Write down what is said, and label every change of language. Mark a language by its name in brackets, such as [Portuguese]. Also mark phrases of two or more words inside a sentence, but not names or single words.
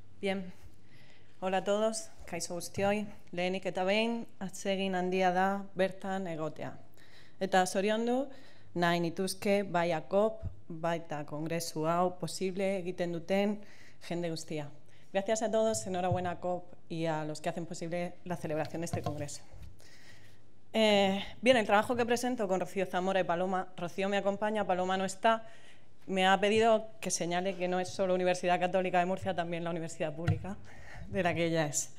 [Spanish] Bien, hola a todos, [Basque] kaixo guztioi, lehenik eta behin, atsegin handia da bertan egotea. Eta zoriondu, nahi nituzke bai ACOP, baita kongresu hau posible egiten duten jende guztia. [Spanish] Gracias a todos, enhorabuena ACOP y a los que hacen posible la celebración de este congreso. Bien, el trabajo que presento con Rocío Zamora y Paloma, Rocío me acompaña, Paloma no está, me ha pedido que señale que no es solo Universidad Católica de Murcia, también la universidad pública de la que ella es.